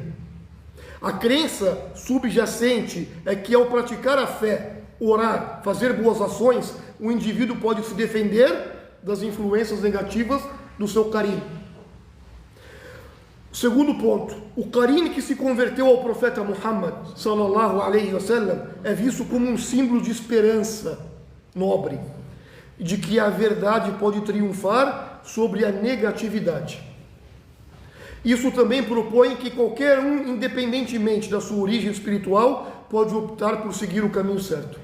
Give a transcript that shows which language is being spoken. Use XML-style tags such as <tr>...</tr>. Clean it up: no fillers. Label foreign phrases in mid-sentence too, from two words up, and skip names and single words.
<pt>A crença subjacente é que ao praticar a fé, orar, fazer boas ações, o indivíduo pode se defender das influências negativas do seu qarin. Segundo ponto, o qarin que se converteu ao profeta Muhammad</pt> <ar>صلى الله عليه وسلم</ar> <pt>é visto como um símbolo de esperança nobre, de que a verdade pode triunfar sobre a negatividade. Isso também propõe que qualquer um, independentemente da sua origem espiritual, pode optar por seguir o caminho certo.</pt>